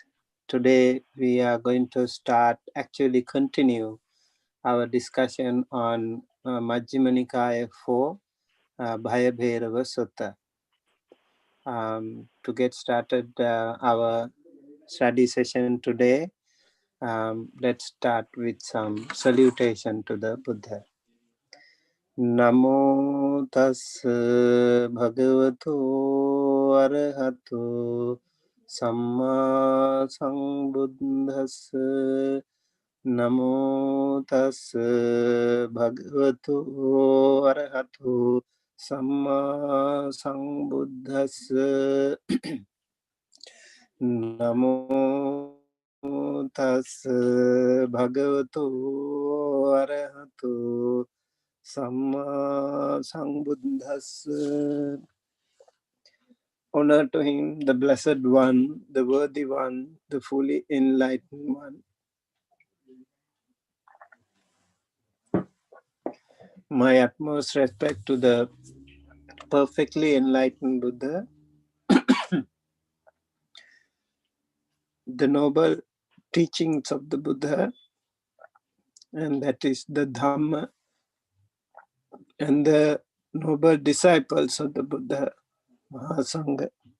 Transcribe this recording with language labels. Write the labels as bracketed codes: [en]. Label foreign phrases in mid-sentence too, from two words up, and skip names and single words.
[en] Today we are going to continue our discussion on Majjhima Nikaya 4, Bhayabherava Sutta. To get started our study session today, let's start with some salutation to the Buddha. [pi] Namo tassa bhagavato arahato samma sambuddhassa. Namo tassa bhagavato arahato samma sambuddhassa. Namo tassa bhagavato arahato Samma Sambuddhassa. [en] Honor to him, the Blessed One, the Worthy One, the fully enlightened one. My utmost respect to the perfectly enlightened Buddha, the noble teachings of the Buddha, and that is the Dhamma, and the noble disciples of the Buddha, Mahasangha.